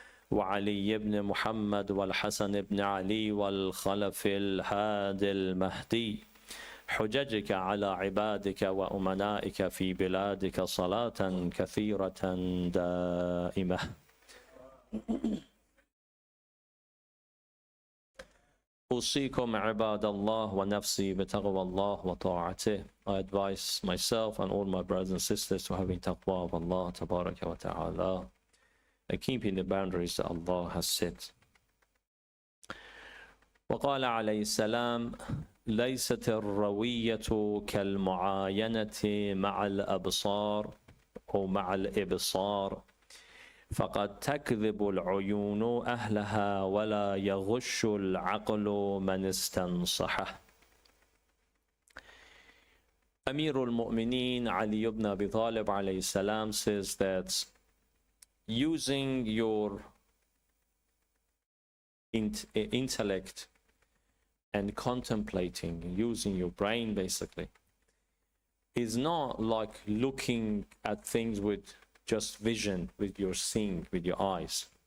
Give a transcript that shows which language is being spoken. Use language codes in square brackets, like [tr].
[ar] وعلي بن محمد والحسن بن علي والخلف الهادي المهدي حججك على عبادك وأمنائك في بلادك صلاة كثيرة دائمة. أوصيكم عباد الله ونفسي بتقوى الله وطاعته. [en] I advise myself and all my brothers and sisters to having taqwa of Allah tabaraka wa ta'ala and keeping the boundaries that Allah has set. [ar] وقال عليه السلام ليست الروية كالمعاينة مع الأبصار أو مع الإبصار فقد تكذب العيون أهلها ولا يغش العقل من استنصحه. [en] Amir al-Mu'mineen Ali ibn Abi Talib alayhi salam says that using your intellect and contemplating, using your brain basically, is not like looking at things with just vision, with your seeing, with your eyes.